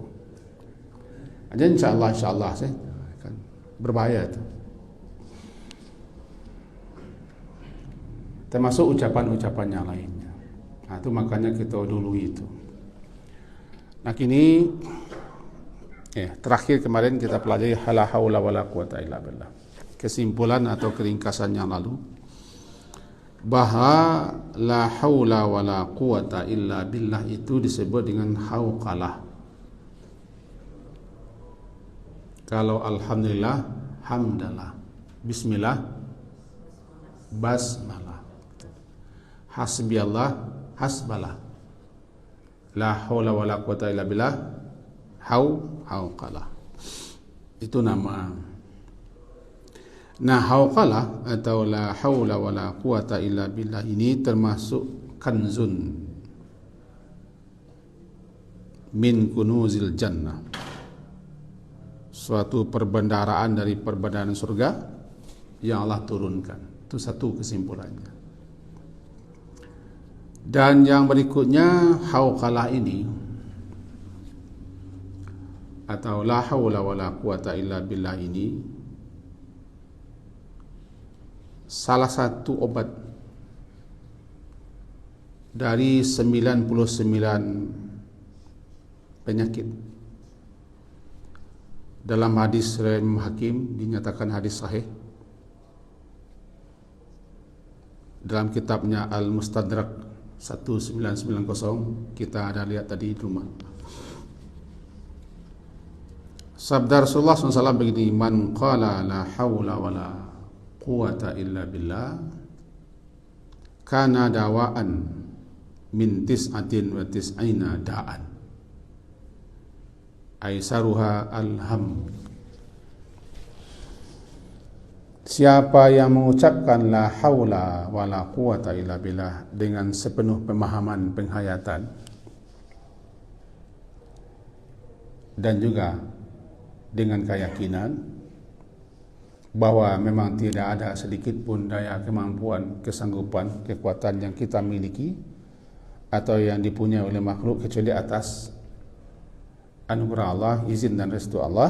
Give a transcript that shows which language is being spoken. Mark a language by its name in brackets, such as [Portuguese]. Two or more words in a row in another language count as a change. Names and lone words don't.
[Indonesian] Aja [Arabic] إن شاء الله [Indonesian] sih kan berbahaya itu. Termasuk ucapan-ucapan yang lainnya. Nah itu makanya kita dulu itu. Nah kini terakhir kemarin kita pelajari [Arabic] لا حول ولا قوة إلا بالله. [Indonesian] Kesimpulan atau keringkasan yang lalu, bahwa [Arabic] لا حول ولا قوة إلا بالله [Indonesian] itu disebut dengan hauqalah. Kalau alhamdulillah, hamdalah, bismillah, basmalah, hasbiyallah, hasbalah, [Arabic] لا حول ولا قوة إلا بالله, [Indonesian] hauqalah. Itu nama. Nah, hauqalah atau [Arabic] لا حول ولا قوة إلا بالله [Indonesian] ini termasuk [Arabic] كنز من كنوز الجنة, [Indonesian] suatu perbendaharaan dari perbendaharaan surga yang Allah turunkan. Itu satu kesimpulannya. Dan yang berikutnya, hauqalah ini atau [Arabic] لا حول ولا قوة إلا بالله [Indonesian] ini salah satu obat dari 99 penyakit. Dalam hadis riwayat Imam Hakim dinyatakan hadis sahih. Dalam kitabnya Al-Mustadrak 1990 kita ada lihat tadi di rumah. Sabda Rasulullah SAW begini, [Arabic] من قال لا حول ولا قوة إلا بالله كان دواء من تسعة وتسعين داء أيسرها الهم. [Indonesian] Siapa yang mengucapkan [Arabic] لا حول ولا قوة إلا بالله [Indonesian] dengan sepenuh pemahaman penghayatan dan juga dengan keyakinan bahwa memang tidak ada sedikit pun daya kemampuan, kesanggupan, kekuatan yang kita miliki atau yang dipunyai oleh makhluk kecuali atas anugerah Allah, izin dan restu Allah.